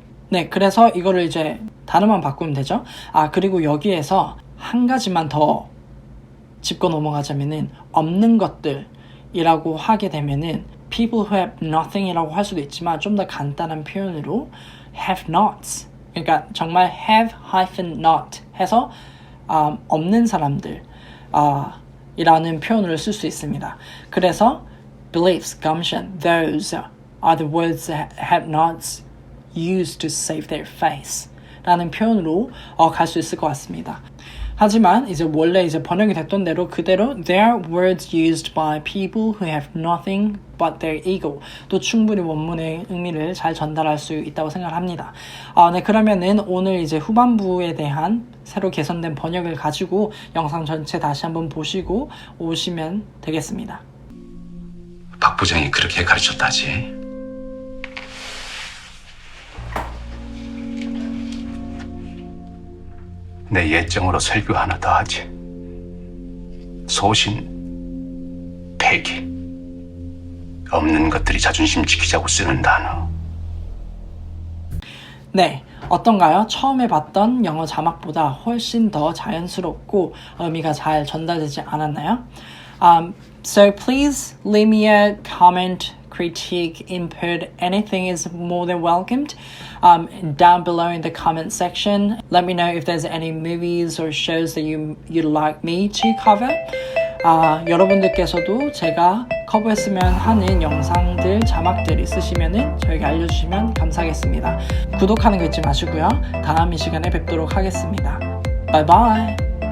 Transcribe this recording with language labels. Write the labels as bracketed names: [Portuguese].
[Korean] 네, 그래서 이거를 이제 단어만 바꾸면 되죠. 그리고 여기에서 한 가지만 더 짚고 넘어가자면은 없는 것들이라고 하게 되면은 [English] people who have nothing [Korean] 이라고 할 수도 있지만 좀 더 간단한 표현으로 have nots. 그러니까 정말 have-not 해서 없는 사람들 이라는 표현을 쓸 수 있습니다. 그래서 [English] beliefs, gumption, those are the words that have nots used to save their face [Korean] 라는 표현으로 갈 수 있을 것 같습니다. 하지만 이제 원래 이제 번역이 됐던 대로 그대로 [English] they are words used by people who have nothing but their ego [Korean] 또 충분히 원문의 의미를 잘 전달할 수 있다고 생각합니다. 네, 그러면은 오늘 이제 후반부에 대한 새로 개선된 번역을 가지고 영상 전체 다시 한번 보시고 오시면 되겠습니다. 박 부장이 그렇게 가르쳤다지. 내 예정으로 설교 하나 더 하지. 소신, 패기. 없는 것들이 자존심 지키자고 쓰는 단어. 네, 어떤가요? 처음에 봤던 영어 자막보다 훨씬 더 자연스럽고 의미가 잘 전달되지 않았나요? [English] So please leave me a comment, critique, input, anything is more than welcomed. Down below in the comment section, let me know if there's any movies or shows that you'd like me to cover. [Korean] 여러분들께서도 제가 커버했으면 하는 영상들, 자막들 있으시면은 저에게 알려주시면 감사하겠습니다. 구독하는 거 잊지 마시고요. 다음 이 시간에 뵙도록 하겠습니다. [English] Bye bye!